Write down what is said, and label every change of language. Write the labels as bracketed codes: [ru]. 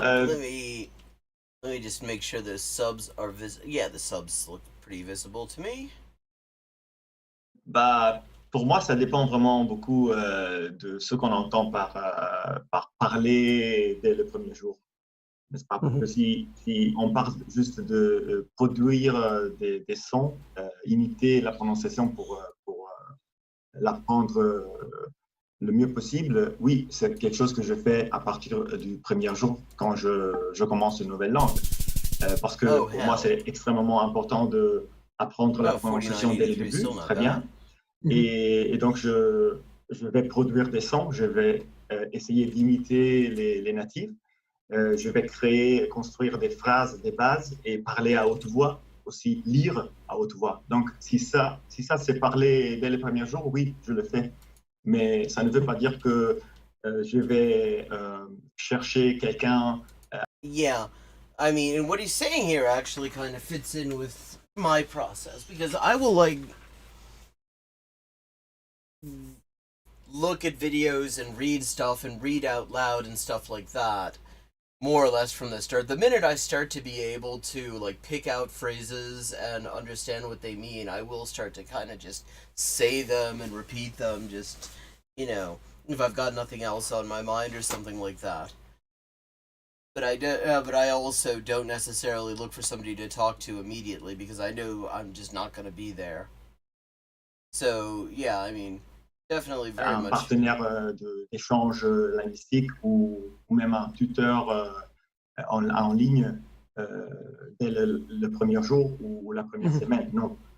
[en] let me just make sure the subs are visible. Yeah, the subs look pretty visible to me. [fr] Bah, pour moi, ça dépend vraiment beaucoup de ce qu'on entend par parler dès le premier jour. N'est-ce pas? Parce que si on parle juste de produire des sons, imiter la prononciation pour l'apprendre le mieux possible, oui, c'est quelque chose que je fais à partir du premier jour quand je commence une nouvelle langue. Parce que pour moi, c'est extrêmement important d'apprendre la prononciation dès le début, très bien. Et donc, je vais produire des sons, je vais essayer d'imiter les natifs, je vais construire des phrases, des bases et parler à haute voix, aussi lire à haute voix. Donc, si ça c'est parler dès les premiers jours, oui, je le fais. Mais ça ne veut pas dire que je vais chercher quelqu'un. [en] Yeah, I mean, and what he's saying here actually kind of fits in with my process, because I will, like, look at videos and read stuff and read out loud and stuff like that, more or less from the start. The minute I start to be able to, like, pick out phrases and understand what they mean, I will start to kind of just say them and repeat them, just, you know, if I've got nothing else on my mind or something like that. But I also don't necessarily look for somebody to talk to immediately, because I know I'm just not going to be there. So, yeah, I mean, definitely very much. [fr] Partenaire d'échange linguistique ou même un tuteur en ligne dès le premier jour ou la première semaine. Non.